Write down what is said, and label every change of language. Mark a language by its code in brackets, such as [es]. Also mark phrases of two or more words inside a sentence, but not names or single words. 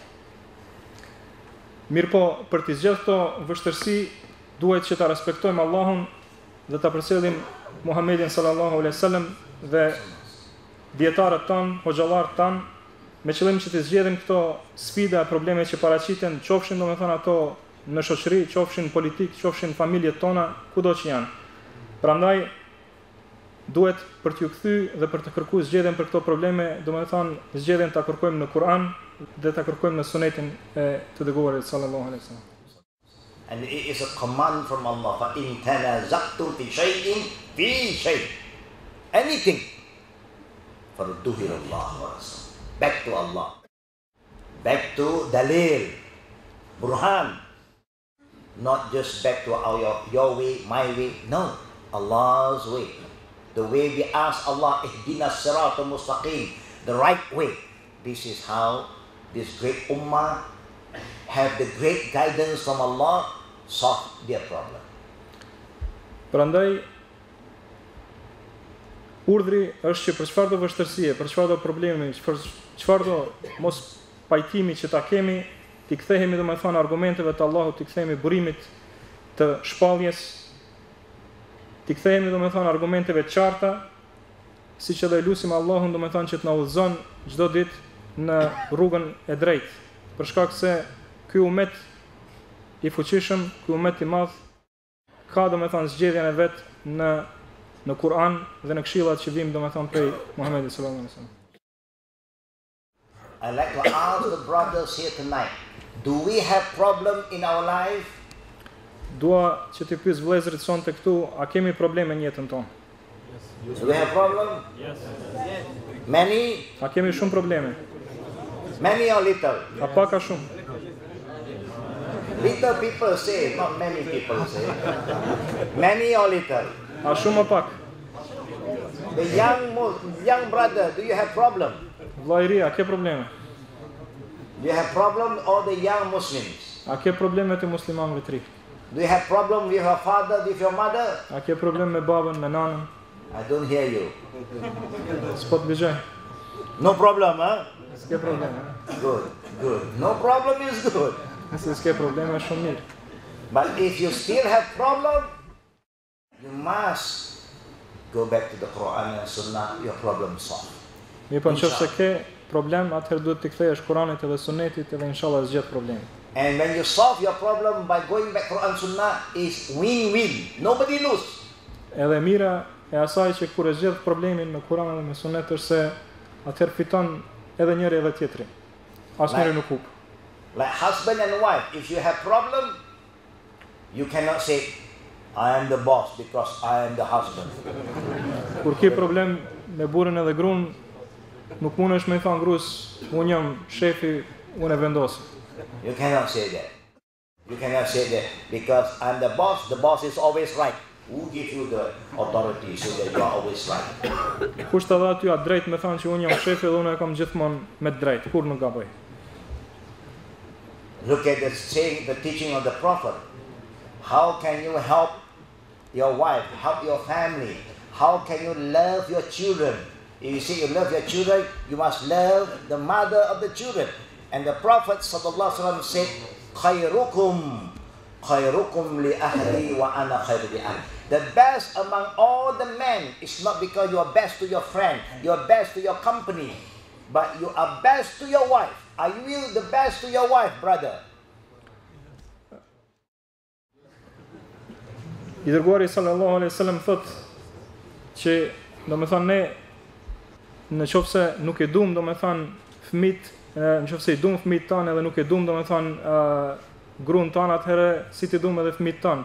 [sq] Mirëpo për të zgjedhur këto vështirësi duhet që ta respektojmë Allahun dhe ta përcjellim Muhammedin [ar] صلى الله عليه وسلم [sq] dhe dietarët tan, hoxhallarët tan, me qëllim që të zgjedhim këto sfida, probleme që paraqiten, qofshin domethënë ato në shoqëri, qofshin politik, qofshin familjet tona, kudo që janë. Prandaj duhet për t'ju kthy dhe për të kërkuar zgjedhjen për këto probleme, domethënë zgjedhjen ta kërkojmë në Kur'an dhe ta kërkojmë në Sunetin e të dërguarit [ar] صلى الله عليه وسلم. [en] And it is a command from Allah. [ar] فَإِن تَنَازَعْتُمْ فِي شَيْءٍ, anything, فَرُدُّوهُ إِلَى اللَّهِ وَرَسُولِهِ. [en] Back to Allah. Back to Dalil, Burhan. Not just back to your way, my way. No, Allah's way. The way we ask Allah, [ar] اهدنا الصراط المستقيم, [en] the right way. This is how this great ummah have the great guidance from Allah solve their problem. [sq] Prandaj urdhri është që për çfarëdo vështirësie, për çfarëdo problemi, për çfarëdo mos pajtimi që ta kemi, t'i kthehemi domethënë argumenteve të Allahut, t'i kthehemi burimit të shpalljes, t'i kthehemi domethënë argumenteve të qarta, siç edhe lutim Allahun domethënë që të na udhëzon çdo ditë në rrugën e drejtë, për shkak se ky umet i fuqishëm, ky umet i madh ka domethënë zgjedhjen e vet në Kur'an dhe në këshillat që vijnë domethënë prej Muhamedit [ar] صلى الله عليه وسلم. [en] I'd like to ask the brothers here tonight, do we have problem in our life? [sq] Dua që të pyes vëllezërit sonte këtu, a kemi probleme në jetën tonë? [en] Do we have problem? Yes. Many? [sq] A kemi shumë probleme? [en] Many or little? [sq] A pak a shumë? [en] Little people say, not many people say. Many or little? [sq] A shumë a pak? [en] The young brother, do you have problem? [sq] Vllai i ri, a ke probleme? [en] Do you have problem or the young Muslims? [sq] A ke probleme të muslimanëve të ri? [en] Do you have problem with your father, with your mother? [sq] A ke problem me babën, me nanën? [en] I don't hear you. [sq] S'po të dëgjoj. [en] No problem, huh? [sq] S'ke probleme. [en] Good, good. No problem is good. [sq] Nëse s'ke probleme, është shumë mirë. [en] But if you still have problem, you must go back to the Quran and Sunnah, your problem solved. [sq] Mi po nëse ke problem, atëherë duhet të kthehesh Kuranit edhe Sunetit edhe inshallah zgjedh problemin. [en] And when you solve your problem by going back to Quran Sunnah is win-win. Nobody lose. [sq] Edhe mira e asaj që kur e zgjedh problemin me Kur'an dhe me Sunet është se atëherë fiton edhe njëri edhe tjetri. Asnjëri nuk hup. [en] Like husband and wife, if you have problem, you cannot say, I am the boss because I am the husband. [sq] Kur ke problem me burrin edhe gruan, nuk mundesh me thënë gruas, unë jam shefi, unë e vendos. [en] You cannot say that. You cannot say that because I'm the boss is always right. Who gives you the authority so that you are always right? [sq] Kush të dha ty atë drejt me thënë që unë jam shefi dhe unë e kam gjithmonë me drejt, kur nuk gaboj. [en] Look at the saying, the teaching of the Prophet. How can you help your wife, help your family? How can you love your children? If you say you love your children, you must love the mother of the children. And the Prophet ﷺ said, [ar] "خيركم، خيركم لأهلي وأنا خير لأهلي." [en] The best among all the men is not because you are best to your friend, you are best to your company, but you are best to your wife. Are you the best to your wife, brother? [sq] I dërguari [ar] صلى الله عليه وسلم [sq] thot që domethënë ne në qofse nuk e duam domethënë fëmit, në qofse i duam fëmit tanë edhe nuk e duam domethënë gruan tanë, atëherë si ti duam edhe fëmit tanë.